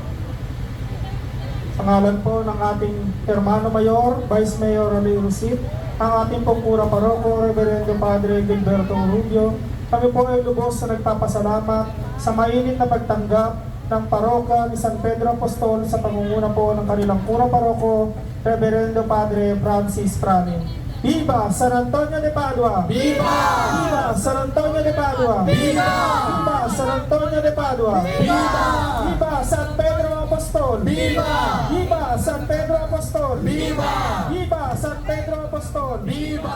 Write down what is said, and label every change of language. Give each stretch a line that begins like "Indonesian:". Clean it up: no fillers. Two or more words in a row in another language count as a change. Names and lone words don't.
Filipino: Sa ngalan po ng ating
Spanish: Hermano Mayor,
English: Vice Mayor
Filipino: Rene Rosit, ang ating pong Kura Paroko,
Spanish: Reverendo Padre
Filipino: Gilberto Urubio, kami po ay lubos na nagpapasalamat sa mainit na pagtanggap ng parokya ni San Pedro Apostol sa pangunguna po ng kanilang Kura Paroko,
Spanish: Reverendo Padre
Filipino: Francis Pranin.
Spanish: Viva San Antonio de Padua! Viva! Viva San Antonio de Padua! Viva! Viva San Antonio de Padua! Viva! Viva San Pedro Apostol! Viva! Viva San Pedro Apostol! Viva! Viva San Pedro Apostol! Viva!